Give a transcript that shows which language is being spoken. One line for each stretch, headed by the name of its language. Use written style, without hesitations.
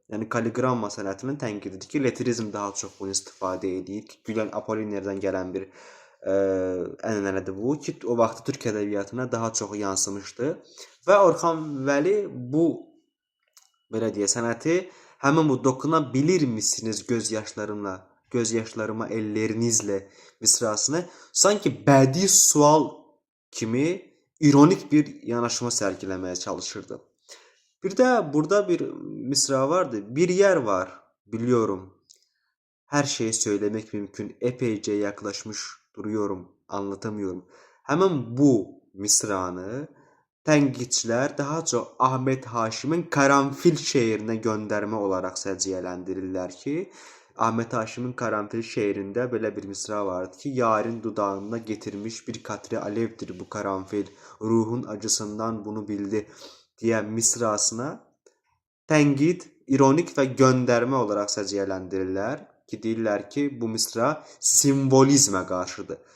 Azerbaijani: Yəni kaliqramma sənətinin tənqididir ki, letrizm daha çox bunu istifadə edir ki, Gülen Apollinairdən gələn bir ənənədir bu ki, o vaxt türk ədəbiyyatına daha çox yansımışdı və Orxan Vəli bu belə deyə sənəti həmin bu
Turkish: dokunabilir misiniz göz yaşlarıma ellerinizlə
Azerbaijani: misrasını sanki bədii sual kimi ironik bir yanaşma sərgiləməyə çalışırdı. Bir də burada bir misra vardı.
Turkish: Bir yer var, biliyorum. Her şeyi söylemek mümkün. Epeyce yaklaşmış duruyorum, anlatamıyorum.
Azerbaijani: Həmin bu misranı tənqidçilər daha çox Ahmet Haşimin Karanfil şeirinə göndərmə olaraq səciyyələndirirlər ki, Ahmet Haşimin Karanfil şeirində belə bir misra vardı ki,
Turkish: yarın dudağında getirmiş bir katre alevdir bu karanfil, ruhun acısından bunu bildi diye
Azerbaijani: misrasına tənqid, ironik və göndərmə olaraq səciyyələndirirlər ki, deyirlər ki, bu misra simvolizmə qarşıdır.